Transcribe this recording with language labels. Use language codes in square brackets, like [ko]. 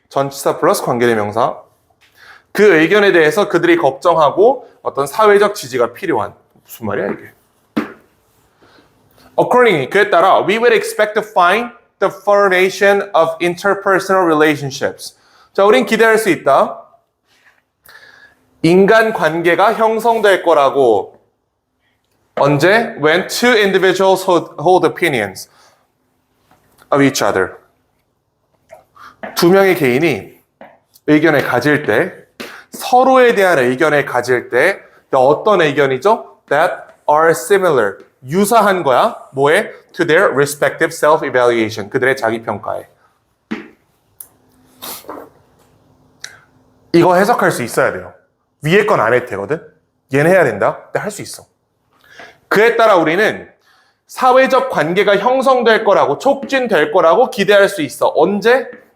[ko] 전치사 플러스 관계대명사. 그 의견에 대해서 그들이 걱정하고 어떤 사회적 지지가 필요한. 무슨 말이야 이게? [en] Accordingly, [ko] 그에 따라 [en] we would expect to find the formation of interpersonal relationships. [ko] 자, 우린 기대할 수 있다. 인간 관계가 형성될 거라고. 언제? [en] When two individuals hold opinions of each other. [ko] 두 명의 개인이 의견을 가질 때, 서로에 대한 의견을 가질 때, 어떤 의견이죠? [en] That are similar. [ko] 유사한 거야. 뭐에? [en] To their respective self-evaluation. [ko] 그들의 자기평가에. 이거 해석할 수 있어야 돼요. 위에 건 안 해도 되거든? 얘는 해야 된다? 근데 할 수 있어. 그에 따라 우리는 사회적 관계가 형성될 거라고, 촉진될 거라고 기대할 수 있어. 언제?